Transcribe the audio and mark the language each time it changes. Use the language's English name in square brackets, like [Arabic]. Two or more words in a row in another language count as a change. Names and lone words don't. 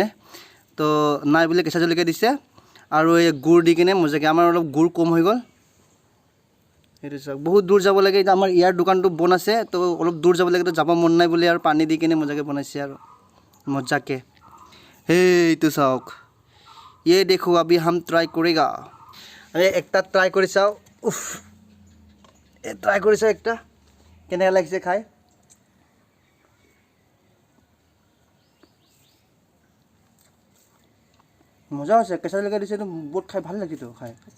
[Assamese] তো নাই বুলি কেঁচা জলকীয়া দিছে, আৰু এই গুড় দি কিনে মজাকৈ, আমাৰ অলপ গুড় কম হৈ গ'ল। সেইটো চাওক বহুত দূৰ যাব লাগে, এতিয়া আমাৰ ইয়াৰ দোকানটো বন্ধ আছে, তো অলপ দূৰ যাব লাগে, তো যাব মন নাই বুলি আৰু পানী দি কিনে মজাকৈ বনাইছে আৰু মজাকৈ। এইটো চাওক, [Hindi] ये देखो अभी हम ट्राई करेगा। [Assamese] আমি একটা ট্ৰাই কৰি চাওঁ। উফ, এই ট্ৰাই কৰি চাওঁ একটা, কেনেকৈ লাগিছে খাই। মজা হৈছে, কেঁচা জলকীয়া দিছে, বহুত খাই ভাল লাগিছে খাই।